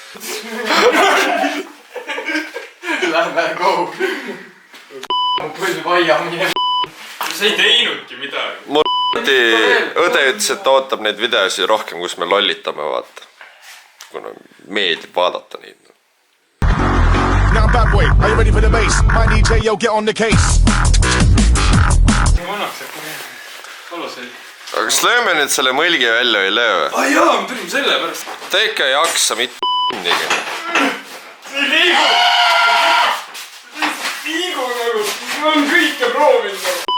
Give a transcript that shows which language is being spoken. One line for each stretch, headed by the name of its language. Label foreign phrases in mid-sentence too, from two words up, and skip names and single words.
Estonian: Lähme go! Pull vaiamine. Sa ei teinudki midagi. Mul õde ütles, et ta ootab neid videosi rohkem, kus me lollitame, vaata. Kuna meeldib vaadata neid.
English: Now bad boy, are you ready for the bass? My DJ, yo, get on the case.
Estonian: Vanaks, alusel. Aga kas lööme nüüd selle mõlgi välja või ei löö? Jaa, me tulime selle pärast. Ta ikka ei jaksa mitte nigi. See ei liigu! See ei liigu nagu, ma olen kõike proovinud nagu.